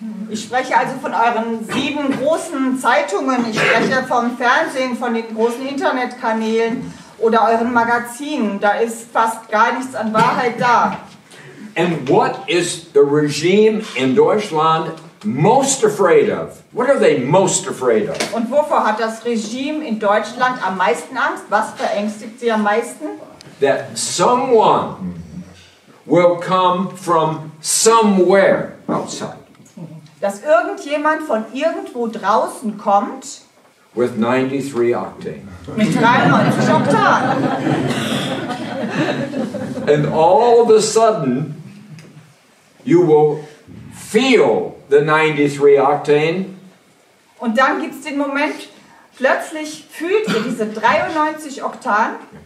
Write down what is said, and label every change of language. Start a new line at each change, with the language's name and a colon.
German: Ich spreche also von euren 7 großen Zeitungen. Ich spreche vom Fernsehen, von den großen Internetkanälen oder euren Magazinen. Da ist fast gar nichts an Wahrheit da.
English: And what is the regime in Deutschland most afraid of? What are they most afraid of?
German: Und wovor hat das Regime in Deutschland am meisten Angst? Was verängstigt sie am meisten?
English: That someone will come from somewhere outside
German: Dass irgendjemand von irgendwo draußen kommt
English: with 93 octane.
German: mit 93 Oktan.
English: And all of a sudden, you will feel the 93 octane
German: Und dann gibt es den Moment, plötzlich fühlt ihr diese 93 Oktaven.